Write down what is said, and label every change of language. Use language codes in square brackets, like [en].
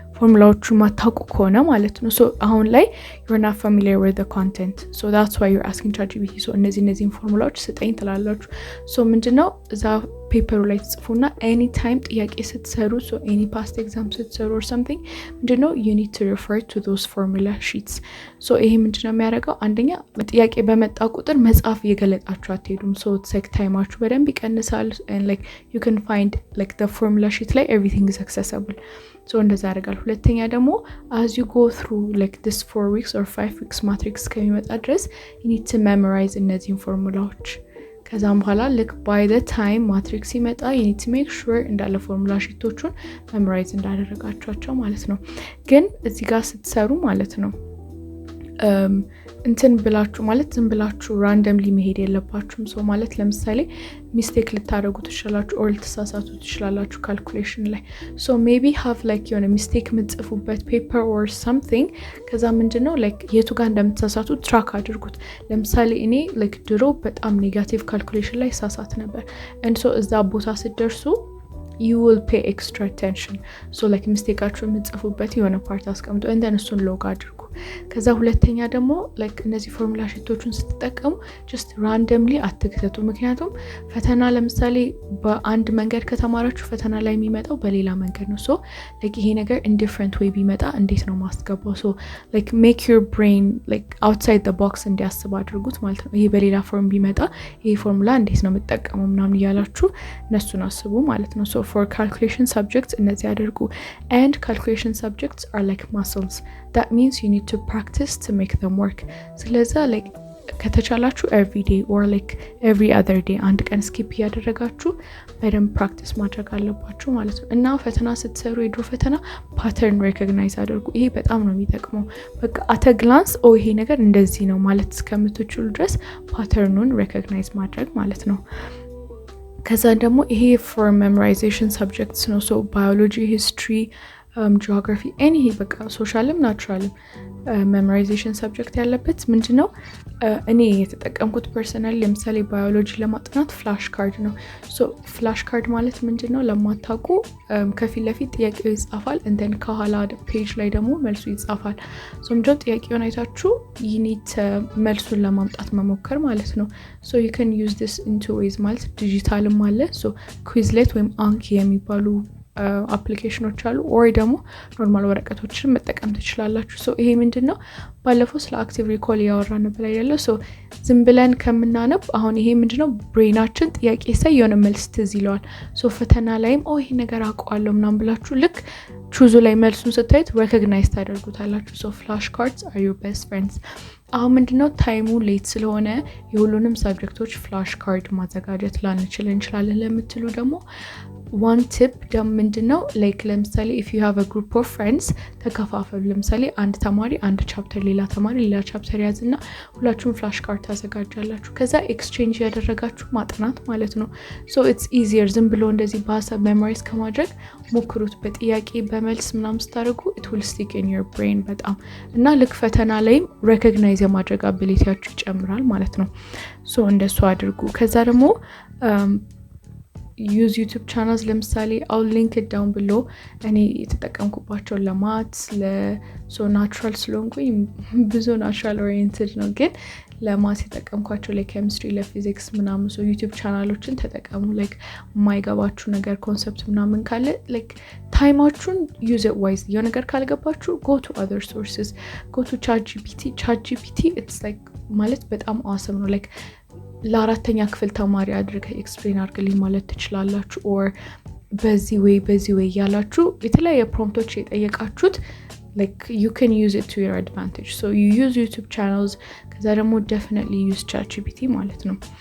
[am] ፎርሙላዎቹ ማታውቁ ከሆነ ማለት ነው. [en] so [am] አሁን ላይ [en] you're not familiar with the content, so that's why you're asking ChatGPT. so [am] እነዚህን ፎርሙላዎች ስጠኝ ትላላችሁ. [en] so [am] ምንድነው እዛ ፔፐሩ ላይ ትጽፉና [en] any time [am] ጥያቄ ስትሰሩ, [en] so any past exam [am] ስትሰሩ [en] or something [am] ምንድነው [en] you need to refer to those formula sheets. [am] so ይሄ ምንድነው የሚያደርገው? አንደኛ ጥያቄ በመጣ ቁጥር መጽሐፍ እየገለጣችሁ አትሄዱም. [en] so it's like [am] ታይማችሁ በደንብ ይቀንሳል [en] and like you can find like the formula sheet [am] ላይ [en] everything is accessible. [am] so እንደዛ ያደርጋል. ሁለተኛ ደግሞ [en] as you go through like this 4 weeks or 5 weeks matrix [am] ከሚመጣ ድረስ [en] you need to memorize [am] እነዚህን ፎርሙላዎች. ከዛም በኋላ [en] like by the time [am] ማትሪክስ ሲመጣ [en] you need to make sure [am] እንዳለ ፎርሙላ ሺቶቹን memorize እንዳደረጋችኋቸው ማለት ነው. ግን እዚህ ጋር ስትሰሩ ማለት ነው እንትን ብላችሁ ማለት ዝም ብላችሁ ራንደምሊ መሄድ የለባችሁም. ሶ ማለት ለምሳሌ ሚስቴክ ልታደርጉ ትችላላችሁ or ልትሳሳቱ ትችላላችሁ ካልኩሌሽን ላይ. ሶ ሜቢ ሃቭ ላይክ የሆነ ሚስቴክ የምትጽፉበት ፔፐር or something. ከዛ ምንድነው [en] ላይክ [am] የቱ ጋር እንደምትሳሳቱ ትራክ አድርጉት. ለምሳሌ እኔ ላይክ ድሮ በጣም ኔጋቲቭ ካልኩሌሽን ላይ ሳሳት ነበር. [en] and so [am] እዛ ቦታ ስትደርሱ [en] you will pay extra attention. so like [am] ሚስቴካችሁ የምትጽፉበት የሆነ ፓርት አስቀምጡ [en] and then [am] እሱን ሎግ አድርጉ. ከዛ ሁለተኛ ደግሞ like እነዚህ ፎርሙላ ሺቶችን ስትጠቀሙ [en] just randomly [am] አትክተቱ. ምክንያቱም ፈተና ለምሳሌ በአንድ መንገድ ከተማራችሁ ፈተና ላይ የሚመጣው በሌላ መንገድ ነው. [en] so like [am] ይሄ ነገር [en] in different way [am] ቢመጣ እንዴት ነው ማስገባው? [en] so like make your brain like outside the box [am] እንዲያስብ አድርጉት ማለት ነው. ይሄ በሌላ ፎርም ቢመጣ ይሄ ፎርሙላ እንዴት ነው የምትጠቀመው ምናምን እያላችሁ እነሱን አስቡ ማለት ነው. [en] so for calculation subjects [am] እነዚህ አድርጉ. [en] and calculation subjects are like muscles. that means you need to practice to make them work. [am] ስለዛ like ከተቻላችሁ [en] every day or like every other day [am] አንድ ቀን ስኪፕ ያደረጋችሁ በደንብ ፕራክቲስ ማድረግ አለባችሁ ማለት ነው። እና ፈተና ስትሰሩ የድሮ ፈተና ፓተርን ሪኮግናይዝ አድርጉ። ይሄ በጣም ነው የሚጠቅመው። በቃ አት a glance ይሄ ነገር እንደዚህ ነው ማለት እስከምትችሉ ድረስ ፓተርኑን ሪኮግናይዝ ማድረግ ማለት ነው። ከዛ ደግሞ ይሄ for memorization subjects ነው. [en] so biology, history, geography, any [am] በቃ ሶሻልም ናቹራልም memorization subject ያለበት ምንድነው እኔ የተጠቀምኩት ፐርሰናሊ ለምሳሌ ባዮሎጂ ለማጥናት ፍላሽ ካርድ ነው። so ፍላሽ ካርድ ማለት ምንድነው ለማታውቁ ከፊት ለፊት ጥያቄው ይጻፋል [en] and then [am] ከኋላ ፔጅ ላይ ደግሞ መልሱ ይጻፋል. so ምንድነው ጥያቄውን አይታችሁ [en] you need [am] መልሱን ለማምጣት መሞከር ማለት ነው. [en] so you can use this in two ways [am] ማለት ዲጂታልም አለ. so Quizlet ወይም Anki የሚባሉ አፕሊኬሽኖች አሉ or ደግሞ ኖርማል ወረቀቶችን መጠቀም ትችላላችሁ. so ይሄ ምንድነው ባለፈው ስለ አክቲቭ ሪኮል ያወራን ነበር አይደለ? so ዝም ብለን ከምናነብ አሁን ይሄ ምንድነው ብሬናችን ጥያቄ ሳይ የሆነ መልስ ትዝ ይለዋል. so ፈተና ላይም ይሄ ነገር አውቀዋለሁ ምናምን ብላችሁ ልክ ቹዙ ላይ መልሱን ስታዩት ሪኮግናይዝ ታደርጉታላችሁ. [en] so flash cards are your best friends. [am] አሁን ምንድነው ታይሙ ሌት ስለሆነ የሁሉንም ሰብጀክቶች ፍላሽ ካርድ ማዘጋጀት ላንችል እንችላለን ለምትሉ ደግሞ one tip ደግሞ ምንድነው like ለምሳሌ [en] if you have a group of friends [am] ተከፋፈሉ። ለምሳሌ አንድ ተማሪ አንድ ቻፕተር ሌላ ተማሪ ሌላ ቻፕተር ያዝና ሁላችሁም ፍላሽ ካርድ ታዘጋጃላችሁ። ከዛ ኤክስቼንጅ ያደረጋችሁ ማጥናት ማለት ነው. [en] so it's easier [am] ዝም ብሎ እንደዚህ በሀሳብ ሜሞራይዝ ከማድረግ ሞክሩት። በጥያቄ በመልስ ምናምን ስታደርጉ [en] it will stick in your brain [am] በጣም እና ልክ ፈተና ላይም ሬኮግናይዝ የማድረግ አቢሊቲያችሁ ይጨምራል ማለት ነው. [en] so [am] እንደሱ አድርጉ። ከዛ ደግሞ [en] use YouTube channels [am] ለምሳሌ [en] I'll link it down below. [am] እኔ የተጠቀምኩባቸው ለማትስ ለሶ ናቹራል ስለሆንኩኝ ብዙ ናቹራል ኦሪየንትድ ነው ግን ለማትስ የተጠቀምኳቸው ለኬሚስትሪ ለፊዚክስ ምናምን so YouTube ቻናሎችን ተጠቀሙ። like የማይገባችሁ ነገር ኮንሰፕት ምናምን ካለ [en] like ታይማችሁን use it wisely. [am] የሆነ ነገር ካልገባችሁ [en] go to other sources, go to ChatGPT. it's like [am] ማለት በጣም awesome ነው. like ለአራተኛ ክፍል ተማሪ አድርገ ኤክስፕሌን አድርግልኝ ማለት ትችላላችሁ or በዚህ ወይ ያላችሁ የተለያየ ፕሮምፕቶች የጠየቃችሁት [en] like you can use it to your advantage. so you use YouTube channels. [am] ከዛ ደግሞ [en] definitely use ChatGPT [am] ማለት ነው.